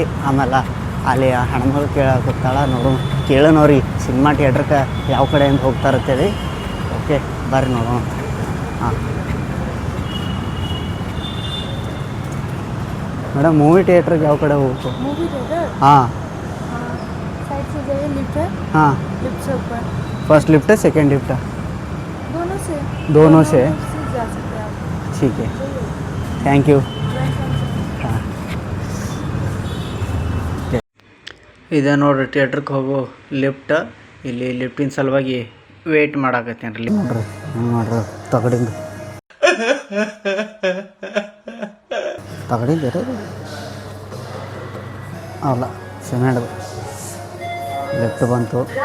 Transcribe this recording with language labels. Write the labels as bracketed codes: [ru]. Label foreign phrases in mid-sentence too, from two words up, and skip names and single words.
[kn] ಆಮೇಲೆ ಅಲ್ಲಿ ಹೆಣ್ಮಗಳು ಕೇಳಾಕತ್ತಾಳ. ಕೇಳೋಣವ್ರಿ ಸಿನಿಮಾ ಥಿಯೇಟ್ರಕ್ಕೆ ಯಾವ ಕಡೆಯಿಂದ ಹೋಗ್ತಾ ಇರ್ತೇವೆ. ಓಕೆ ಬರ್ರಿ ನೋಡೋಣ. ಹಾಂ ಮೇಡಮ್, ಮೂವಿ ಥಿಯೇಟ್ರಿಗೆ ಯಾವ ಕಡೆ ಹೋಗ್ಬೇಕು? [hi] ಹಾಂ हाँ [en] first lift [hi] है [en] second lift [hi] है? दोनों से जा सकते हैं आप. ठीक है, [en] thank you. [kn] हाँ ಇದೆ ನೋಡ್ರಿ ಥಿಯೇಟ್ರಿಗೆ ಹೋಗೋ ಲಿಫ್ಟ್. ಇಲ್ಲಿ ಲಿಫ್ಟಿನ ಸಲುವಾಗಿ ವೇಟ್ ಮಾಡಾಕತ್ತೇನ್ರಿ. ನೋಡ್ರಿ ನೋಡ್ರಿ ತಗಡಿಂದ ಅಲ್ಲ ಸಿಮೆಂಟ್ ಲಿಫ್ಟ್ ಬಂತು.